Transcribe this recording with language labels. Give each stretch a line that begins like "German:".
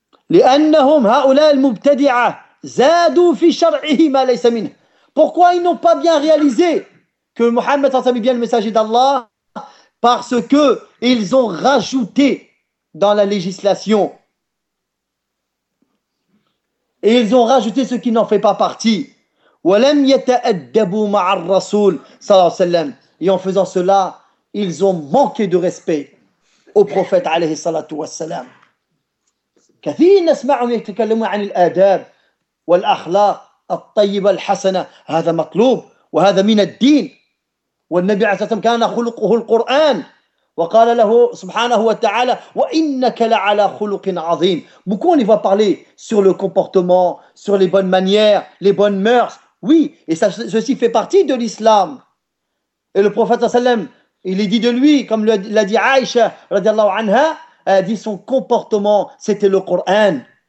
Arabic: لأنهم هؤلاء المبتدعة زادوا في شرعه ما ليس منه.
French: Pourquoi ils n'ont pas bien réalisé que Mohammed est bien le messager d'Allah? Parce que ils ont rajouté dans la législation et ils ont rajouté ce qui n'en fait pas partie.
Arabic: وَلَمْ يَتَأَدَّبُوا مَعَ الرَّسُولِ صَلَّى اللَّهُ عَلَيْهِ وَسَلَّمَ.
French: Et en faisant cela, ils ont manqué de respect au prophète عَلَيْهِ الصَّلَاةُ وَالسَّلَامُ.
Arabic: كَثِيرٌ نَسْمَعُهُمْ يَتَكَلَّمُونَ عَنِ الْآدَابِ وَالْأَخْلَاقِ الطَّيِّبَةِ الْحَسَنَةِ. هَذَا مَطْلُوبٌ وَهَذَا مِنَ الدِّينِ. والنبي عليه الصلاة والسلام كان خلقه القرآن وقال له سبحانه وتعالى وإنك لعلى خلق عظيم.
French: Beaucoup on y va parler sur le comportement, sur les bonnes manières, les bonnes mœurs. Oui, et ça, ceci fait partie de l'islam. Et le prophète sallam, il est dit de lui, comme l'a dit Aïcha radiallahu anha, elle a dit son comportement c'était le Coran.